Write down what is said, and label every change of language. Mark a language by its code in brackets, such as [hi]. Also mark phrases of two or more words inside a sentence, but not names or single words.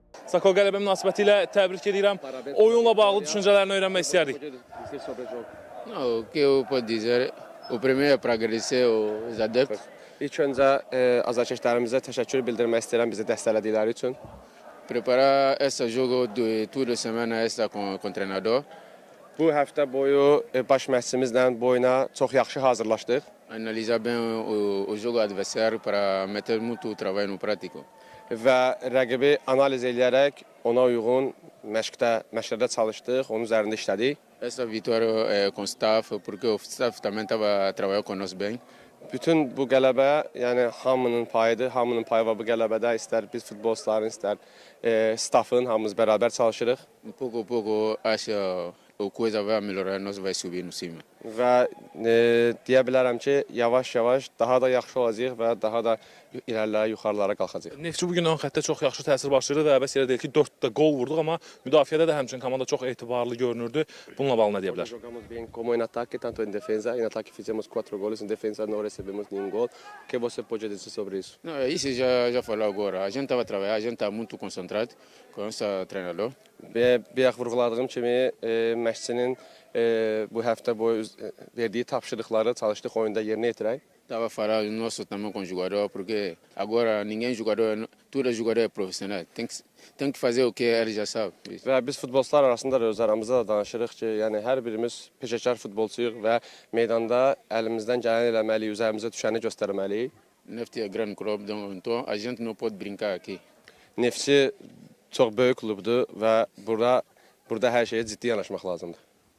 [az] Sako qələbə münasibəti ilə təbrik edirəm. Oyunla bağlı düşüncələrini öyrənmək istərdik. [pt] Não, o que eu posso dizer, o primeiro é para agradecer aos adeptos. [az] İlk öncə azarkeşlərimizə təşəkkür bildirmək istəyirəm bizi dəstələdikləri üçün. [pt] Preparar esse jogo de toda semana essa com o treinador. [az] Bu həftə boyu baş məşqçimizlə bu oyuna çox yaxşı hazırlaşdıq. [pt] Analisar bem o jogo adversário para meter muito trabalho no prático. [az] Və rəqibi analiz edərək ona uyğun məşqlərdə çalışdıq, onun üzərində işlədik. [pt] Essa vitória é com o staff, porque o staff também estava trabalhando conosco bem. [az] Bütün bu qələbə, yəni hamının payıdır. Hamının payı var bu qələbədə. İstər biz futbolçuların, istər staffın hamımız bərabər çalışırıq. Pouco a pouco acho a coisa vai melhorar, nós vai subir no cima. Və deyə bilərəm ki, yavaş-yavaş daha da yaxşı olacağıq və daha da irəlilərə, yuxarılara qalxacağıq. Neftçi bugün ön xəttə çox yaxşı təsir başlayırdı və əbəs yerə deyil ki, 4 də gol vurduq, amma müdafiədə də həmçinin komanda çox etibarlı görünürdü. Bununla bağlı nə deyə bilər? [pt] Jogamos bem como em ataque, tanto em defesa. Em ataque fizemos 4 gols, em defesa não recebemos nenhum gol. O que você pode dizer sobre isso? Não, isso já falou agora. A gente estava trabalhando, a gente está muito concentrado com esse treinador. [az] Bayaq vurğuladığım kimi məşqçinin bu həftə boyu verdiyi tapşırıqları çalışdıq oyunda yerinə yetirək. [pt] Estava falando nosso também com o jogador, porque agora ninguém jogador, todo jogador é profissional. Tem que fazer o que ele já sabe. [az] Və biz futbolçular arasında da öz aramızda da danışırıq ki, yəni hər birimiz peşəkar futbolçuyuq və meydanda əlimizdən gələni eləməliyik, üzərimizə düşəni göstərməliyik. [pt] Nefti é grande clube, então a gente não pode brincar aqui. [az] Neftçi çox böyük klubdur və burada hər şeyə ciddi yanaşmaq lazımdır.